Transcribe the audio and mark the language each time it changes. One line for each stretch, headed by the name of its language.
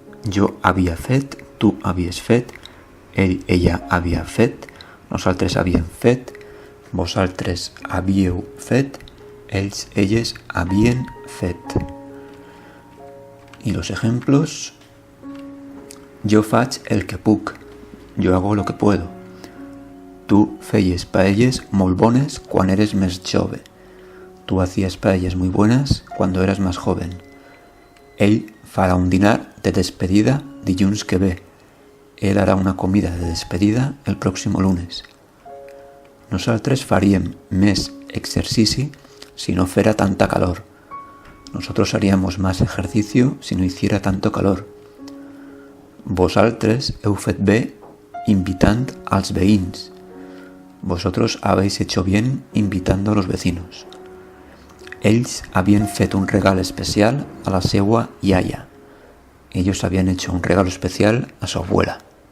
Catalan: Jo havia fet, tu havies fet, ell, ella havia fet, nosaltres havíem fet, vosaltres havíeu fet, ells, elles havien fet.
Spanish: Y los ejemplos.
Catalan: Jo faig el que puc,
Spanish: jo hago lo que puedo.
Catalan: Tu feies paelles molt bones quan eres més jove.
Spanish: Tú hacías paellas muy buenas cuando eras más joven.
Catalan: Ell farà un dinar de despedida dilluns que ve.
Spanish: Él hará una comida de despedida el próximo lunes.
Catalan: Nosaltres faríem més exercici si no
Spanish: fuera
Catalan: tanta calor.
Spanish: Nosotros haríamos más ejercicio si no hiciera tanto calor.
Catalan: Vosaltres heu fet bé invitant als veïns.
Spanish: Vosotros habéis hecho bien invitando a los vecinos.
Catalan: Ells havien fet un regal especial a la seua iaia.
Spanish: Ellos habían hecho un regalo especial a su abuela.